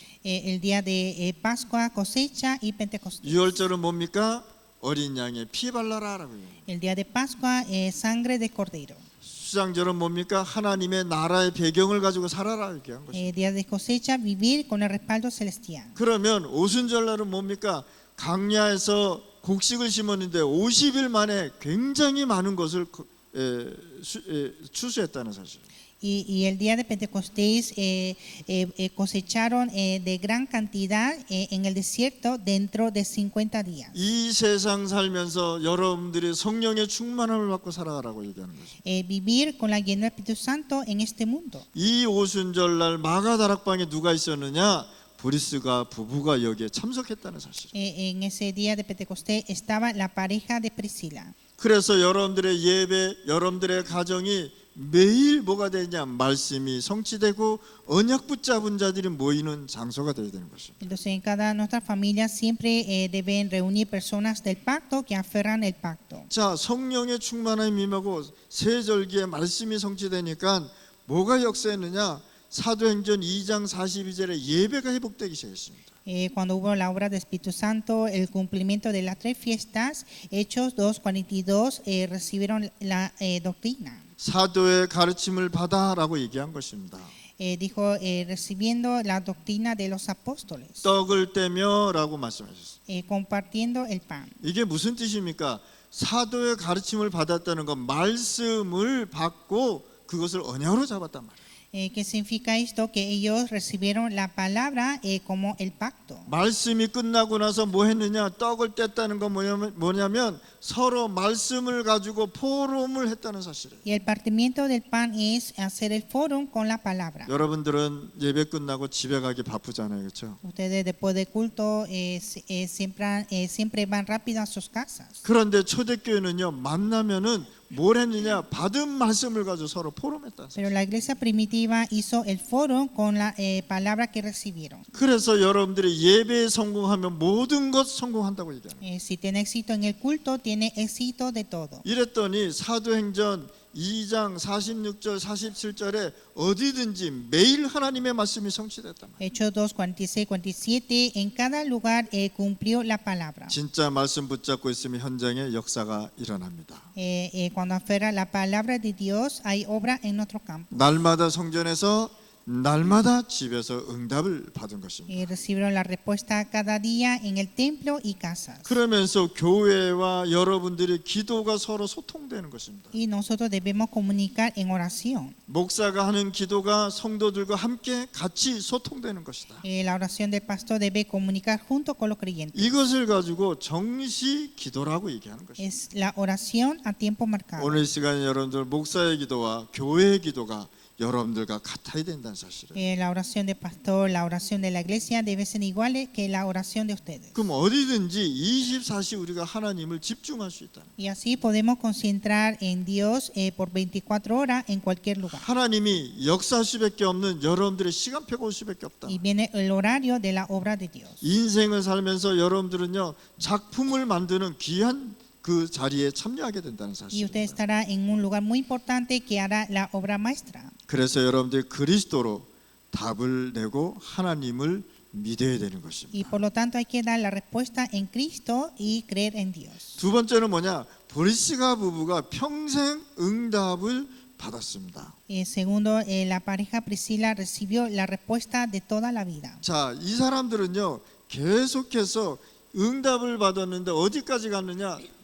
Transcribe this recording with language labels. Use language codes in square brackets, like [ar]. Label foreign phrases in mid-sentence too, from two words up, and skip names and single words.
[es] El día de Pascua, cosecha y Pentecostés. [ko] 유월절은 뭡니까? 어린 양의 피 발라라라고 해요. [es] El día de Pascua, sangre de cordero. [ko] 수장절은 뭡니까? 하나님의 나라의 배경을 가지고 살아라 이렇게 한 것이죠. [es] Día de cosecha, vivir con el respaldo celestial. [ko] 그러면 오순절 날은 뭡니까? 강야에서 곡식을 심었는데 50일 만에 굉장히 많은 것을 추수했다는 사실. [es] Y el día de Pentecostés cosecharon de gran cantidad en el desierto dentro de 50 días. [ko] 이 세상 살면서 여러분들이 성령의 충만함을 받고 살아가라고 얘기하는 거죠. [es] Vivir con la llenura del Espíritu Santo en este mundo. [ko] 이 오순절 날 마가다락방에 누가 있었느냐? 브리스가 부부가 여기에 참석했다는 사실. [es] En ese día de Pentecostés estaba la pareja de Priscila. [ko] 그래서 여러분들의 예배, 여러분들의 가정이 매일 뭐가 되냐? 말씀이 성취되고 언약 붙잡은 자들이 모이는 장소가 되어야 되는 것입니다. [es] Entonces en cada nuestra familia siempre deben reunir personas del pacto que aferran el pacto. [ko] 자, 성령의 충만함이 임하고 새 절기에 말씀이 성취되니까 뭐가 역사했느냐? 사도행전 2장 42절에 예배가 회복되기 시작했습니다. [es] Cuando hubo la obra del Espíritu Santo, el cumplimiento de las 3 fiestas, Hechos 2:42, recibieron la doctrina. [ko] 사도의 가르침을 받아라고 얘기한 것입니다. [es] Dijo recibiendo la doctrina de los apóstoles, [ko] 떡을 떼며라고 말씀하셨어요. [es] compartiendo el pan. [ko] 이게 무슨 뜻입니까? 사도의 가르침을 받았다는 건 말씀을 받고 그것을 언약으로 잡았단 말이에요. [es] ¿Qué significa esto? Que ellos recibieron la palabra como el pacto. [ko] 말씀이 끝나고 나서 뭐 했느냐? 떡을 뗐다는 건 뭐냐면 서로 말씀을 가지고 포럼을 했다는 사실이에요. [es] Y el partimiento del pan es hacer el fórum con la palabra. [ko] 여러분들은 예배 끝나고 집에 가기 바쁘잖아요, 그렇죠? [es] Ustedes después del culto siempre van rápido a sus casas. [ko] 그런데 초대교회는요, 만나면은 뭘 했느냐? 받은 말씀을 가지고 서로 포럼했다. [es] Pero la iglesia primitiva hizo el fórum con la palabra que recibieron. [ko] 그래서 여러분들이 예배에 성공하면 모든 것 성공한다고 얘기하는 거예요. [es] Si tiene éxito en el culto, tiene éxito de todo. [ko] 이랬더니 사도행전 2장 46절 47절에 어디든지 매일 하나님의 말씀이 성취됐단 말이에요. [es] Hechos 2, 46, 47, en cada lugar cumplió la palabra. [ko] 진짜 말씀 붙잡고 있으면 현장에 역사가 일어납니다. [es] Cuando aferra la palabra de Dios, hay obra en nuestro campo. [ko] 날마다 성전에서 날마다 집에서 응답을 받은 것입니다. [es] Recibieron la respuesta cada día en el templo y casas. [ko] 그러면서 교회와 여러분들의 기도가 서로 소통되는 것입니다. [es] Y nosotros debemos comunicar en oración. [ko] 목사가 하는 기도가 성도들과 함께 같이 소통되는 것이다. [es] La oración del pastor debe comunicar junto con los creyentes. [ko] 이것을 가지고 정시 기도라고 얘기하는 것입니다. [es] Es la oración a tiempo marcado. [ko] 오늘 이 시간에 여러분들 목사의 기도와 교회의 기도가 여러분들과 같아야 된다는 사실이에요. [es] La oración del pastor, la oración de la iglesia debe ser igual que la oración de ustedes. [ko] 그럼 어디든지 24시 우리가 하나님을 집중할 수 있다. [es] Y así podemos concentrar en Dios por 24 horas en cualquier lugar. [ko] 하나님이 역사할 수밖에 없는 여러분들의 시간표가 올 수밖에 없다. [es] Y viene el horario de la obra de Dios. [ko] 인생을 살면서 여러분들은요 작품을 만드는 귀한 그 자리에 참여하게 된다는 [es] Y usted [ko] 사실입니다. [es] estará en un lugar muy importante que hará la obra maestra. [ko] 그래서 여러분들이 그리스도로 답을 내고 하나님을 믿어야 되는 것입니다. [es] Y por lo tanto hay que dar la respuesta en Cristo y creer en Dios. [ko] 두 번째는 뭐냐? 브리스가 부부가 평생 응답을 받았습니다. [es] Segundo, la pareja Priscila recibió la respuesta de toda la vida. [ko] 자, 이 사람들은요 계속해서 응답을 받았는데 어디까지 갔느냐?